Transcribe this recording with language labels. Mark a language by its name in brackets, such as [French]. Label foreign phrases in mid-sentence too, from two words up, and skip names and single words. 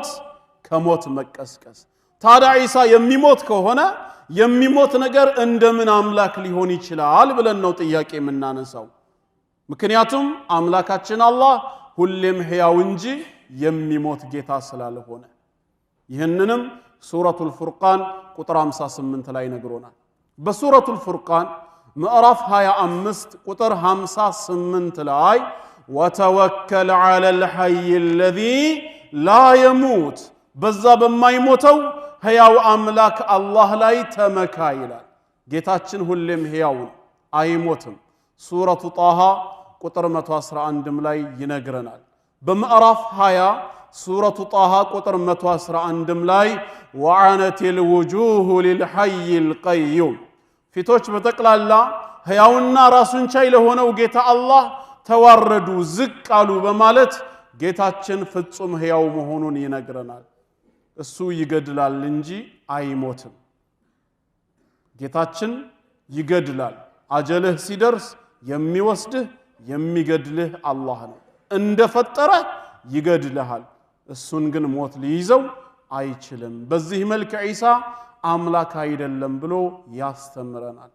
[Amharic] ከሞት መቀስቀስ ታዲያ ዒሳ የሚሞት ከሆነ የሚሞት ነገር እንደምን አምላክ ሊሆን ይችላል ብለን ነው ጥያቄ የምናነሳው ምክንያቱም አምላካችን አላህ ሁሌም ሕያው እንጂ የሚሞት ጌታ ስላልሆነ ይህንንም ሱረቱል ፉርቃን ቁጥር 58 ላይ ነግሮናል በሱረቱል ፉርቃን ምዕራፍ 25 ቁጥር 58 ላይ [Arabic] وتوكل على الحي الذي لا يموت [Amharic] በዛ በማይሞተው ሕያው አምላክ አላህ ላይ ተመካ ይላል ጌታችን ሁሌም ሕያው ነው አይሞትም ሱረቱ ጣሃ ቁጥር 111 ላይ ይነግረናል በምዕራፍ 20 ሱረቱ ጣሃ ቁጥር 111 ላይ [Arabic] وعنت الوجوه للحي القيوم [Amharic] ፊቶች በተቀላላ ሕያውና ራሱን ቻይ ለሆነው ጌታ አላህ ተዋረዱ ዝቅ አሉ በማለት ጌታችን ፍጹም ሕያው መሆኑን ይነግረናል እሱ ይገድላል እንጂ አይሞትም ጌታችን ይገድላል አጀልህ ሲደርስ የሚወስድህ የሚገድልህ አላህ ነው እንደፈጠረ ይገድልሃል እሱን ግን ሞት ሊይዘው አይችልም በዚህ መልኩ ዒሳ አምላክ አይደለም ብሎ ያስተምረናል